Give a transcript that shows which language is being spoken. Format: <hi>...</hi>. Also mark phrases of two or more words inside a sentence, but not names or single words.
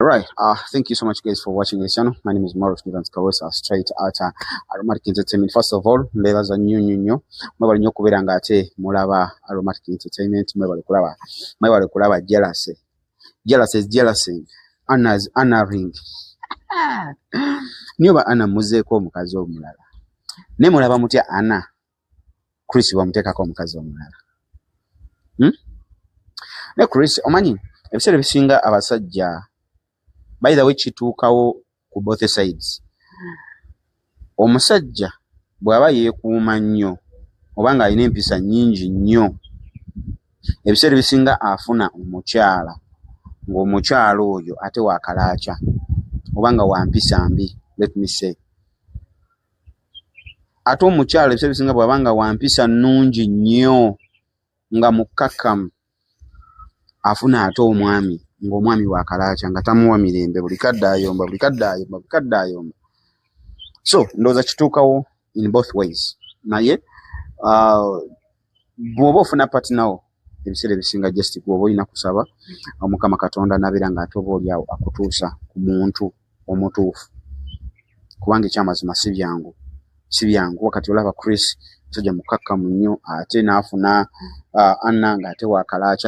<en>Right. Thank you so much, guys, for watching this channel. My name is Morris Evans Kawesa, straight out Aromatic Entertainment. First of all, levels are new.</en> <lg>Mwebale nyo kubera nga ate mulaba Aromatic Entertainment. Mwebale kulaba jealousy.</lg> <en>Jealousy is jealousy. Anna's ring.</en> <lg>Nyoba Anna muzeeko omukazi omulala. Ne mulaba mutya Anna. Chris wamuteekako omukazi omulala. Ne Chris omanyi ebiseera bisinga abasajja</lg> <en>by the way</en> <lg>kituukawo ku</lg> <en>both sides.</en> <lg>Omusajja bw'aba yeekuuma nnyo oba ng'alina empisa nnyingi nnyo ebiseera bisinga afuna omukyala ng'omukyala oyo ate waakalaaca oba nga wampisa mbi,</lg> <en>let me say.</en> <lg>Ate omukyala ebiseera bisinga bw'aba nga wampisa nnungi nnyo nga mukkakkamu afuna ate omwami ng'omwami waakalaaca nga tamuwa mirembe buli kadde ayomba. So ndowooza kituukawo</lg> <en>in both ways.</en> <lg>Naye bw'oba ofuna patinawo ebiseera ebisinga just bw'oba olina kusaba Mukama Katonda nabeera ng'ate oba oli awo akutuusa ku muntu omutuufu, kubanga ekyamazima si byangu. Wakati olaba Chris musajja mukkakkamu nnyo ate n'afuna Anna ng'ate waakalaaca.</lg>